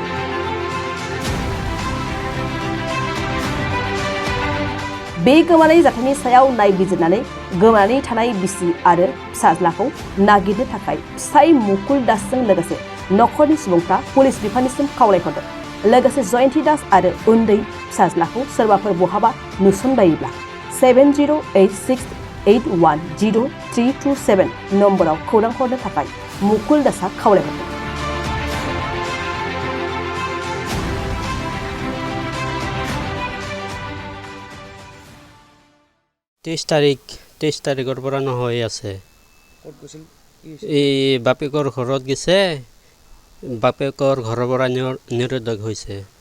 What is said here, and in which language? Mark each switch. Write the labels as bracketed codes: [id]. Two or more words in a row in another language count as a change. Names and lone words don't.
[brx] बे गोमानाय जाथायनि सायाव नायबिजिरनानै गोमानानै थानाय बिसि आरो फिसाज्लाखौ नागिरनो थाखाय फिसाय मुकुल दासजों लोगोसे नखरनि सुबुंफ्रा पुलिस बिफाननिसिम खावलायहरदों। लोगोसे जयन्ती दास आरो उन्दै फिसाज्लाखौ सोरबाफोर बहाबा नुसनबायोब्ला 7086810327 नम्बराव खौरां हरनो थाखाय मुकुल दासआ खावलायहरदों। [as] তেইছ তাৰিখৰ পৰা নহৈ আছে। এই বাপেকৰ ঘৰত গৈছে, বাপেকৰ ঘৰৰ পৰা নিৰুদ্দেশ হৈছে।